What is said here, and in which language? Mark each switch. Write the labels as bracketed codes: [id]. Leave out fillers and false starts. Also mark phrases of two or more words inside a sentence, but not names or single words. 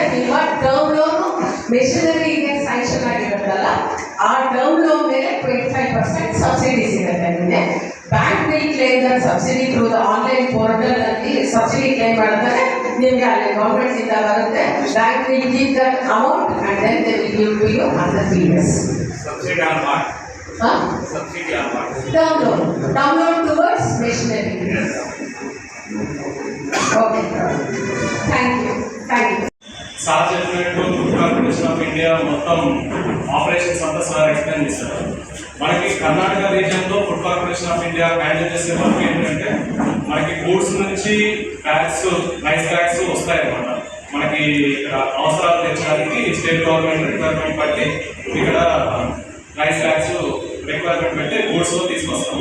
[kn] ನಿಮ್ಮ [en] term loan [kn] ಮೆಷಿನರಿಗೆ ಸ್ಯಾಂಕ್ಷನ್ ಆಗಿರುತ್ತಲ್ಲ, ಆ [en] term loan [kn] ಮೇಲೆ 25% ಸಬ್ಸಿಡಿ ಸಿಗುತ್ತೆ. ನಿಮಗೆ [en] bank will claim the subsidy through the online portal [kn] ಅಲ್ಲಿ [en] subsidy claim [kn] ಮಾಡ್ತಾರೆ, ನಿಮಗೆ ಅಲ್ಲಿ ಗವರ್ಮೆಂಟ್ ಇಂದ ಬರುತ್ತೆ. [en] bank will keep that amount and then they will give to you under 3 years. subsidy on what? subsidy on what? term loan towards machinery. okay, thank you. [te] సార్ చెప్పినట్టు ఫుడ్ కార్పొరేషన్ ఆఫ్ ఇండియా మొత్తం ఆపరేషన్స్ అంతా సార్ ఎక్స్ప్లెయిన్ చేశారు. మనకి కర్ణాటక రీజియన్లో ఫుడ్ కార్పొరేషన్ కార్పొరేషన్ ఆఫ్ ఇండియా హ్యాండిల్ చేసే వర్క్ ఏంటంటే మనకి గూడ్స్ నుంచి బ్యాగ్స్, [en] rice bags [te] వస్తాయి అన్నమాట. మనకి ఇక్కడ అవసరాలు తెచ్చడానికి [en] state government requirement [te] బట్టి ఇక్కడ [en] rice bags requirement [te] బట్టి గూడ్స్ తీసుకొస్తాము.